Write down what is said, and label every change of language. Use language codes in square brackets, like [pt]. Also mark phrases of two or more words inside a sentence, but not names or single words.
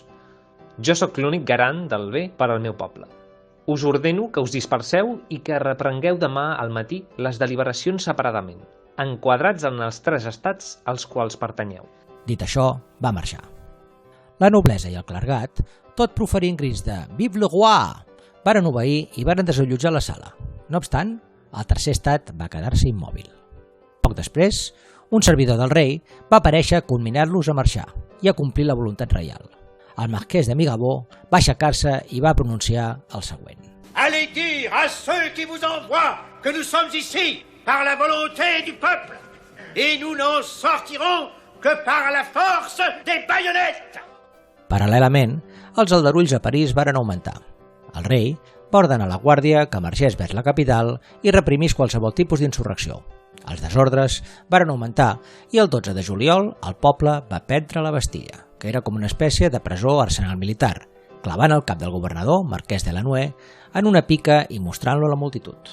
[ca] Jo sóc l'únic garant del bé per al meu poble. Us ordeno que us disperseu i que reprengueu demà al matí les deliberacions separadament, enquadrats en els tres estats als quals pertanyeu. Dit això, va marxar. La noblesa i el clergat, tot proferint crits de [fr] «Vive le roi!», [ca] varen obeir i varen desallotjar la sala. No obstant, el tercer estat va quedar-se immòbil. Poc després, un servidor del rei va aparèixer a conminar-los a marxar i a complir la voluntat reial. El marquès de Mirabeau va aixecar-se i va pronunciar el següent: [fr] Allez dire à ceux qui vous envoient que nous sommes ici par la volonté du peuple et nous n'en sortirons que par la force des baïonnettes. [ca] Paral·lelament, els aldarulls a París varen augmentar. El rei va ordenar a la guàrdia que marxés vers la capital i reprimís qualsevol tipus d'insurrecció. Els desordres varen augmentar i el 12 de juliol el poble va perdre la Bastilla, que era com una espècie de presó arsenal militar, clavant el cap del governador, marquès de Lannoy, en una pica i mostrant-lo a la multitud.